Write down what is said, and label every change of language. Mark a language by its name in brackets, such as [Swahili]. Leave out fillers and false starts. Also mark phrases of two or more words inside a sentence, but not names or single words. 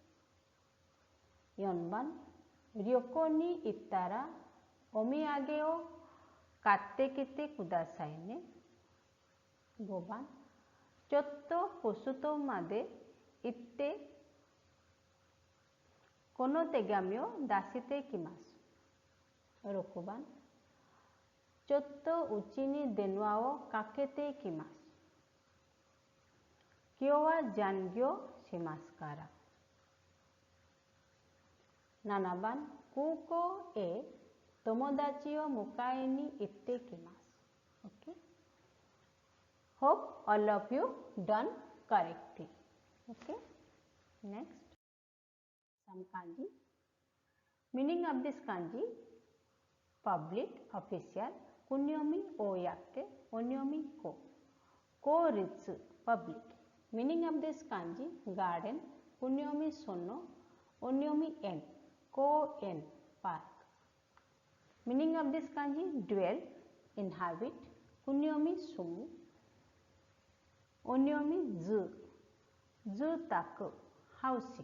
[Japanese] 。4 番、旅行に行ったらお土産を買ってきてくださいね。5番、ちょっとポストまで行ってこの手紙を出してきます。6番、ちょっとうちに電話をかけてきます。今日は残業しますから。7番、空港へ友達を迎えに行ってきます。Okay? [English] Hope all of you done correctly. Okay? Next. Some kanji. Meaning of this kanji: public, official, kunyomi oyake, onyomi ko. Ko-ritsu, public. Meaning of this kanji: garden, kunyomi sono, onyomi en, ko-en, park. Meaning of this kanji: dwell, inhabit, kunyomi sumu, onyomi zu, zutaku, housing.